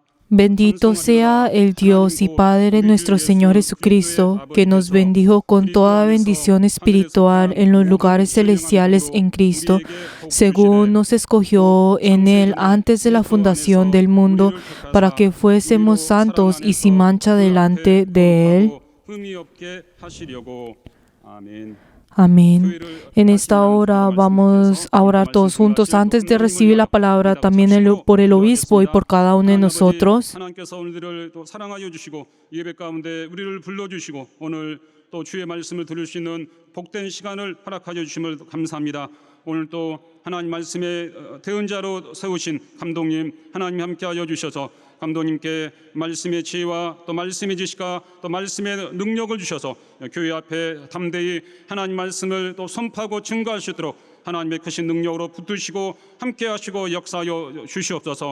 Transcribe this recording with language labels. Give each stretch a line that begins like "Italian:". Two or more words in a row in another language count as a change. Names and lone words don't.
Spanish: Bendito sea el Dios y Padre de nuestro Señor Jesucristo, que nos bendijo con toda bendición espiritual en los lugares celestiales en Cristo, según nos escogió en Él antes de la fundación del mundo, para que fuésemos santos y sin mancha delante de Él.
Korean: 흠이 없게 하시려고. 아멘.
Spanish: Amén. En esta hora vamos a orar todos juntos antes de recibir la palabra, también por el obispo y por cada uno de nosotros.
Korean: 하나님께서 오늘들을 또 사랑하여 주시고 예배 가운데 우리를 불러 주시고 오늘 또 주의 말씀을 들을 수 있는 복된 시간을 허락하여 주심을 감사합니다. 오늘 또 하나님 말씀의 대언자로 세우신 감독님 하나님 함께하여 주셔서 감독님께 말씀의 지혜와 또 말씀의 지식과 또 말씀의 능력을 주셔서 교회 앞에 담대히 하나님 말씀을 또 선포하고 증거할 수 있도록 하나님의 크신 능력으로 붙드시고 함께하시고 역사하여 주시옵소서.